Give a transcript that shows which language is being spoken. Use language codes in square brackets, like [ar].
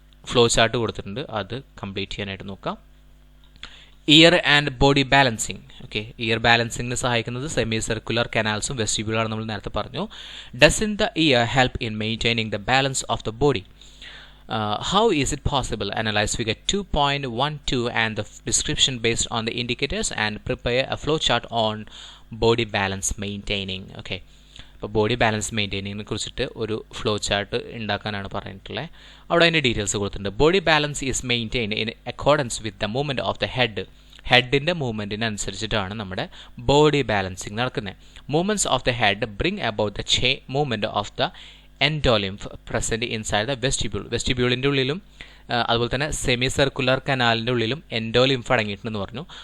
[ml] Flow chart കൊടുത്തിട്ടുണ്ട്, അത് complete ചെയ്യാനായിട്ട് നോക്കാം. Year and body balancing. Okay, year ബാലൻസിങ്ങിന് സഹായിക്കുന്നത് സെമി സർക്കുലർ കനാൽസും വെസ്റ്റിബ്യൂളാണ് നമ്മൾ നേരത്തെ പറഞ്ഞു. [en] Does in the ear help in maintaining the balance of the body? How is it possible? Analyze figure 2.12 and the description based on the indicators and prepare a flowchart on body balance maintaining. [ml] Okay, അപ്പോൾ body balance മെയിൻറ്റെയിനിങ്ങിനെ കുറിച്ചിട്ട് ഒരു flow chart ഉണ്ടാക്കാനാണ് പറഞ്ഞിട്ടുള്ളത്. അവിടെ അതിൻ്റെ details കൊടുത്തിട്ടുണ്ട്. [en] body balance is maintained in accordance with the movement of the [ml] ഹെഡിൻ്റെ മൂവ്മെൻറ്റിനനുസരിച്ചിട്ടാണ് നമ്മുടെ body balancing നടക്കുന്നത്. [en] movements of the head bring about the movement of the endolymph present inside the [ml] വെസ്റ്റിബ്യൂളിൻ്റെ ഉള്ളിലും അതുപോലെ തന്നെ സെമി സർക്കുലർ കനാലിൻ്റെ ഉള്ളിലും എൻഡോലിംഫ് അടങ്ങിയിട്ടുണ്ടെന്ന് പറഞ്ഞു.